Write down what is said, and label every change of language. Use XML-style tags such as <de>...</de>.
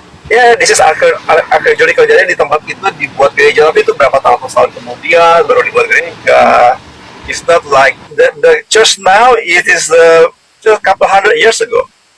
<en>Ya, this is archaeological.</en> <id>Jadi di tempat itu dibuat gereja, tapi itu berapa tahun kemudian baru dibuat gereja.</id> <en>It's not like the church now. It is just a couple hundred years ago.</en>